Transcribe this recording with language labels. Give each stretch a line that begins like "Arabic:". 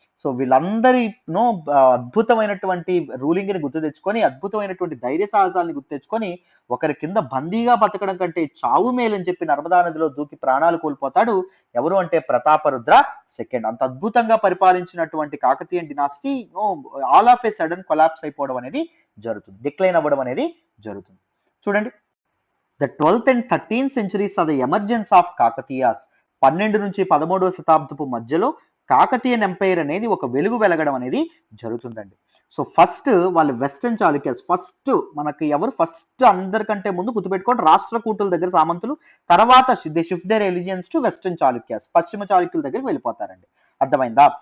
Telugu: So వీళ్ళందరినో అద్భుతమైనటువంటి ruling ని గుర్తు తెచ్చుకొని, అద్భుతమైనటువంటి ధైర్య సాహసాలని గుర్తు తెచ్చుకొని, ఒకరి కింద బందీగా బతకడం కంటే చావు మేలని చెప్పి నర్మదా నదిలో దూకి ప్రాణాలు కోల్పోతాడు. ఎవరు అంటే ప్రతాపరుద్ర సెకండ్. అంత అద్భుతంగా పరిపాలించినటువంటి Kakatiyan డినాసిటీ all of ఏ sudden collapse అయిపోవడం అనేది జరుగుతుంది, డిక్లైన్ అవ్వడం అనేది జరుగుతుంది.
English: చూడండి, the 12th and 13th centuries are the emergence of Kakatiyas.
Telugu: 12 నుంచి 13వ శతాబ్దపు మధ్యలో కాకతీయన్ ఎంపైర్ అనేది ఒక వెలుగు వెలగడం అనేది జరుగుతుందండి. సో ఫస్ట్ వాళ్ళు వెస్టర్న్ చాళుక్యాస్, ఫస్ట్ మనకి ఎవరు ఫస్ట్ అందరికంటే ముందు గుర్తుపెట్టుకోండి, రాష్ట్రకూటుల దగ్గర సామంతులు, తర్వాత they shift there allegiance to western Chalukyas, పశ్చిమ చాళుక్యుల దగ్గరికి వెళ్ళిపోతారండి. అర్థమైందా?